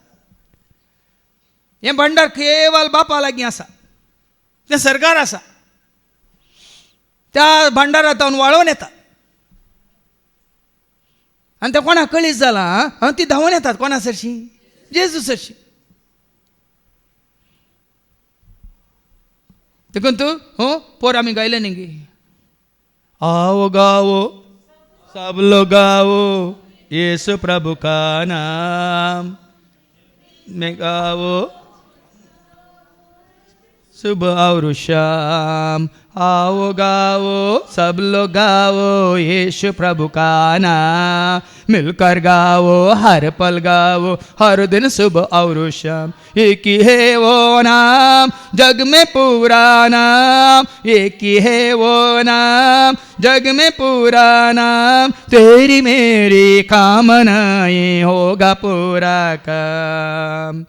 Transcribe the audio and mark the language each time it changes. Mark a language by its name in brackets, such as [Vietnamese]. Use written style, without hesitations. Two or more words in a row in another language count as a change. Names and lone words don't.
[Konkani] हें भांडार केवळ बापा लागीं आसा तें सरकार आसा त्या भांडारांत हांव वाळोवन येता आनी तें कोणाक कळीत जालां ती धांवून येतात कोणा सरशी जेजू सरशी देखून तूं पोर आमी गायले न्ही गे [Hindi] आओ गाओ सब लोग गाओ यीशु प्रभु का नाम में गाओ सुबह और शाम आओ गाओ सब लोग गाओ यीशु प्रभु का नाम मिलकर गाओ हर पल गाओ हर दिन सुबह और शाम एक ही है वो नाम नाम, जग में पूरा नाम, एक ही है वो नाम, जग में पूरा नाम, तेरी मेरी कामनाएं होगा पूरा काम.